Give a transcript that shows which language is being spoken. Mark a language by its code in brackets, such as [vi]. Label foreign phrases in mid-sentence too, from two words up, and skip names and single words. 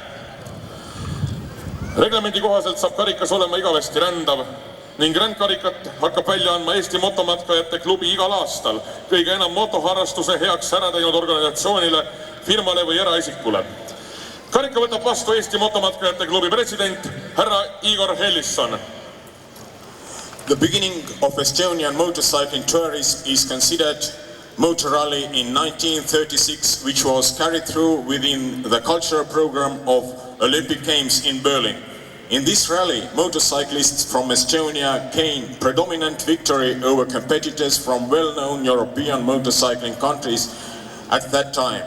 [et] Reglemendi kohaselt saab karikas olema igavesti rändav ning rändkarikat hakkab välja andma Eesti motomatkajate klubi igal aastal kõige enam motoharrastuse heaks ära teinud organisatsioonile, firmale või eraisikule. Karika võtab vastu Eesti motomatkajate klubi president härra Igor Hellisson. [en] The beginning of Estonian motorcycling tourism is considered motor rally in 1936, which was carried through within the cultural program of Olympic Games in Berlin. In this rally, motorcyclists from Estonia gained predominant victory over competitors from well-known European motorcycling countries at that time.